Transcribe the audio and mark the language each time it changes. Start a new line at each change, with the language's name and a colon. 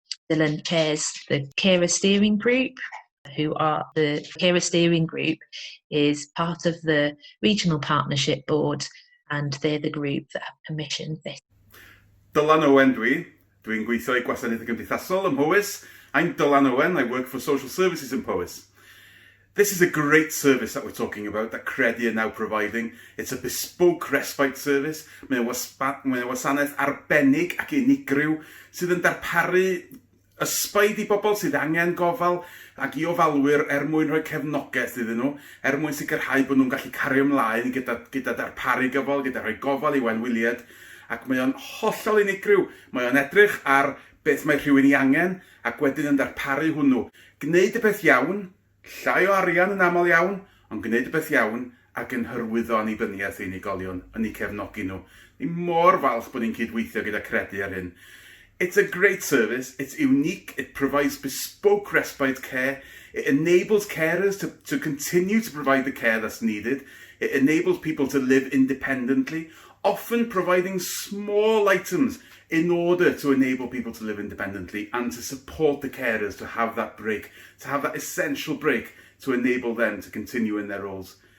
English: Dylan chairs the Carer Steering Group, the Carer Steering Group is part of the Regional Partnership Board, and they're the group that have commissioned this.
Welsh: Dylan Owen dwi'n gweithio i gwasanaethau cymdeithasol ym Powys.
English: I'm Dylan Owen, I work for Social Services in Powys. This is a great service that we're talking about, that Credi are now providing. It's a bespoke respite service.
Welsh: Mae'n wasanaeth arbennig ac unigryw sydd yn darparu ysbaid i bobl sydd angen gofal ac i ofalwyr mwyn rhoi cefnogaeth iddyn nhw, mwyn sicrhau bod nhw'n gallu cario ymlaen gyda darparu gofal, gyda rhoi gofal i wenwyliad, ac mae o'n hollol unigryw. Mae o'n edrych ar beth mae rhywun i angen ac wedyn yn darparu hwnnw. Gwneud y beth iawn, llai o arian yn aml iawn, ond gwneud y beth iawn ac yn hyrwyddo annibyniaeth i unigolion, yn eu cefnogi nhw. Ni mor falch bod ni'n cydweithio gyda Credi ar hyn.
English: It's a great service, it's unique, it provides bespoke respite care, it enables carers to continue to provide the care that's needed, it enables people to live independently, often providing small items in order to enable people to live independently and to support the carers to have that break, to have that essential break to enable them to continue in their roles.